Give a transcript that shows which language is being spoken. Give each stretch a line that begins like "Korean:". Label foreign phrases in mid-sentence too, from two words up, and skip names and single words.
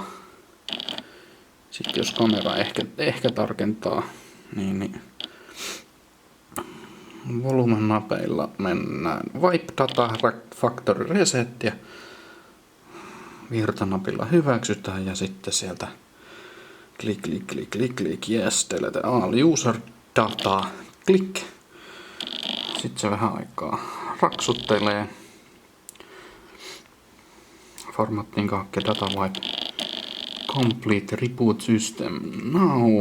Finnish: Sitten jos kamera ehkä tarkentaa, niin volumenapeilla mennään
English: Wipe Data Factory Reset
Finnish: ja virtanapilla hyväksytään ja sitten sieltä klik,
English: yes, delete all user data,
Finnish: klik. Sitten se vähän aikaa raksuttelee.
English: Formatting kakke data wipe complete reboot system now.